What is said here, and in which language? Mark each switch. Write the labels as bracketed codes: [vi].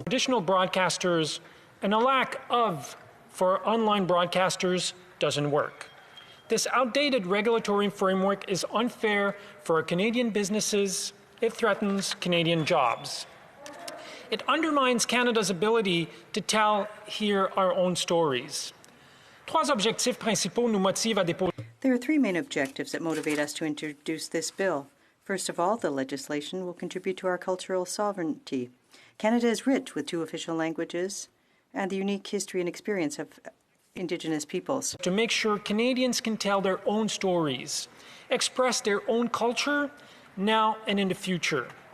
[en] Traditional broadcasters and a lack of for online broadcasters doesn't work. This outdated regulatory framework is unfair for our Canadian businesses. It threatens Canadian jobs. It undermines Canada's ability to tell here our own stories. [fr] Trois objectifs principaux nous motivent à déposer. [en] There are three main objectives that motivate us to introduce this bill. First of all, the legislation will contribute to our cultural sovereignty. Canada is rich with 2 official languages and the unique history and experience of Indigenous peoples. To make sure Canadians can tell their own stories, express their own culture, now and in the future.